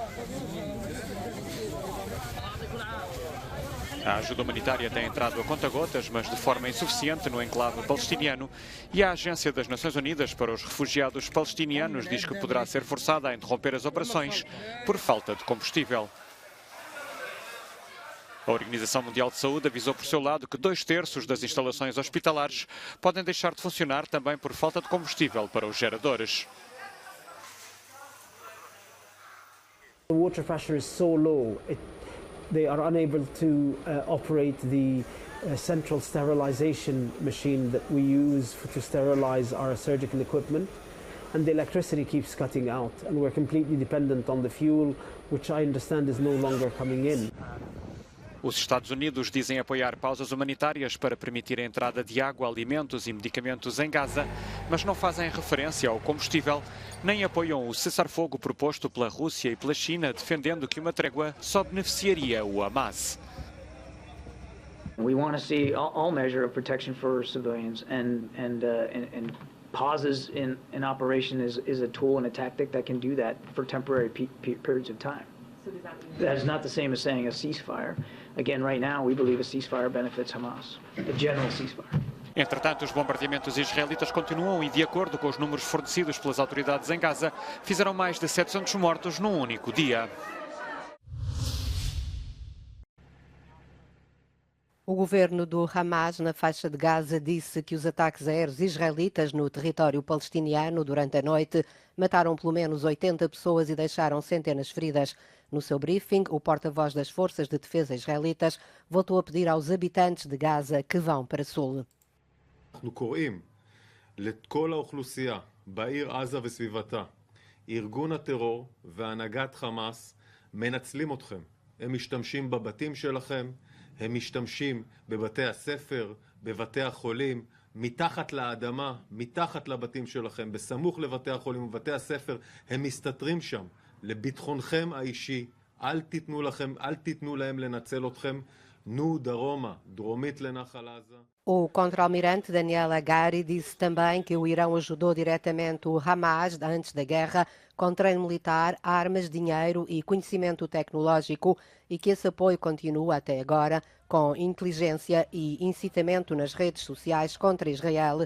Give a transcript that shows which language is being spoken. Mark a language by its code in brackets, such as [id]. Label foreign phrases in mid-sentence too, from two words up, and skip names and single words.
[pt] A ajuda humanitária tem entrado a conta-gotas, mas de forma insuficiente no enclave palestiniano, e a Agência das Nações Unidas para os Refugiados Palestinianos diz que poderá ser forçada a interromper as operações por falta de combustível. A Organização Mundial de Saúde avisou por seu lado que 2/3 das instalações hospitalares podem deixar de funcionar também por falta de combustível para os geradores. [en] The water pressure is so low, they are unable to operate the central sterilization machine that we use to sterilize our surgical equipment, and the electricity keeps cutting out, and we're completely dependent on the fuel, which I understand is no longer coming in. [pt] Os Estados Unidos dizem apoiar pausas humanitárias para permitir a entrada de água, alimentos e medicamentos em Gaza, mas não fazem referência ao combustível, nem apoiam o cessar-fogo proposto pela Rússia e pela China, defendendo que uma trégua só beneficiaria o Hamas. [en] We want to see all measure of protection for civilians, and pauses in operation is a tool and a tactic that can do that for temporary periods of time. That is not the same as saying a ceasefire. Again, right now, we believe a ceasefire benefits Hamas, a general ceasefire. [pt] Entretanto, os bombardeamentos israelitas continuam e, de acordo com os números fornecidos pelas autoridades em Gaza, fizeram mais de 700 mortos num único dia. O governo do Hamas na faixa de Gaza disse que os ataques aéreos israelitas no território palestiniano durante a noite mataram pelo menos 80 pessoas e deixaram centenas feridas. No seu briefing, o porta-voz das Forças de Defesa israelitas voltou a pedir aos habitantes de Gaza que vão para sul. [he] אנחנו קוראים לכל האוכלוסייה בעיר עזה וסביבתה, ארגון הטרור והנהגת חמאס מנצלים אתכם. הם משתמשים בבתים שלכם, הם משתמשים בבתי הספר, בבתי החולים, מתחת לאדמה, מתחת לבתים שלכם, בסמוך לבתי החולים ובתי הספר, הם מסתתרים שם. לביטחונכם האישי, אל תיתנו להם לנצל אתכם, נו דרומה, דרומית לנחל עזה. [pt] O contra-almirante Daniel Hagari disse também que o Irão ajudou diretamente o Hamas antes da guerra com treino militar, armas, dinheiro e conhecimento tecnológico e que esse apoio continua até agora com inteligência e incitamento nas redes sociais contra Israel.